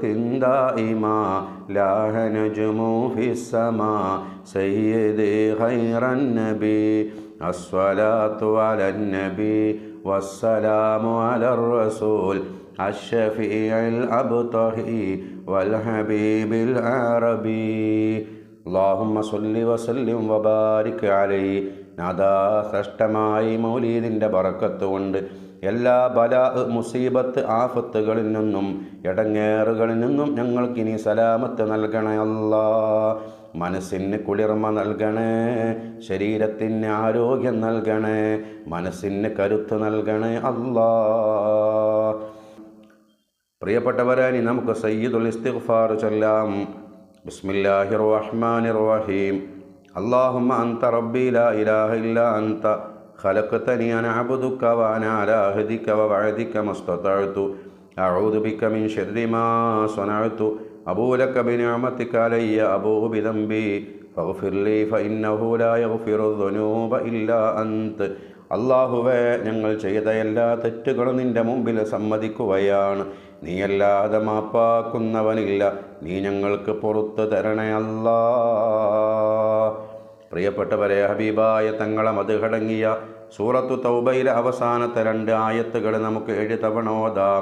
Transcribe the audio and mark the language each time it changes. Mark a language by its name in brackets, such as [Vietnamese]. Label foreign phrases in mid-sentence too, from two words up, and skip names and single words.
[Arabic] دائما لاح نجم في السماء سيدي خير النبي الصلاة على النبي والسلام على الرسول الشفيع الأبطحي والحبيب العربي اللهم صل وسلم وبارك عليه [Malayalam] നാദാ ശ്രേഷ്ഠമായി മൗലീദിൻ്റെ ബറക്കത്ത് കൊണ്ട് എല്ലാ ബലാ മുസീബത്ത് ആഫത്തുകളിൽ നിന്നും ഇടങ്ങേറുകളിൽ നിന്നും ഞങ്ങൾക്കിനി സലാമത്ത് നൽകണേ അല്ലാ. മനസ്സിന് കുളിർമ നൽകണേ, ശരീരത്തിന് ആരോഗ്യം നൽകണേ, മനസ്സിന് കരുത്ത് നൽകണേ അല്ലാ. പ്രിയപ്പെട്ടവരെ, നമുക്ക് സയ്യിദുൽ ഇസ്തിഗ്ഫാർ ചൊല്ലാം. [Arabic] بسم الله الرحمن الرحيم. اللهم أنت ربي لا إله إلا أنت خلقتني أنا عبدك وأنا على عهدك ووعدك ما استطعت أعوذ بك من شر ما صنعت أبوء لك بنعمتك علي أبوء بذنبي فاغفر لي فإنه لا يغفر الذنوب إلا أنت. [Malayalam] അള്ളാഹുവേ, ഞങ്ങൾ ചെയ്ത എല്ലാ തെറ്റുകളും നിൻ്റെ മുമ്പിൽ സമ്മതിക്കുകയാണ്. നീയല്ലാതെ മാപ്പാക്കുന്നവനില്ല. നീ ഞങ്ങൾക്ക് പുറത്തു തരണേ അല്ലാ. പ്രിയപ്പെട്ടവരെ, ഹബീബായ തങ്ങളെ മദ്ഹടങ്ങിയ സൂറത്തു തൗബയിലെ അവസാനത്തെ 2 ആയത്തുകൾ നമുക്ക് 7 തവണ ഓതാം.